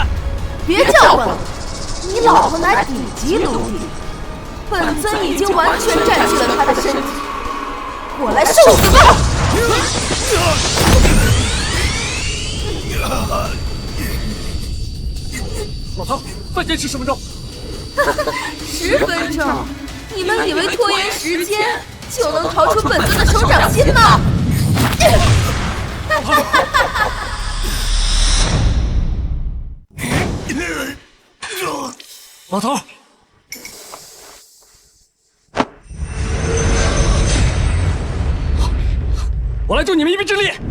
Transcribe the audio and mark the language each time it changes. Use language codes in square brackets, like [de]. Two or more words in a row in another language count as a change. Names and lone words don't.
[zh] 別叫喚了，你老婆乃頂級奴隸，本尊已經完全佔據了她的身體，我來受死吧！老頭，再堅持10分鐘。 10分鐘？你們以為拖延時間就能逃出本尊的手掌心嗎？老头，我来助你们一臂之力。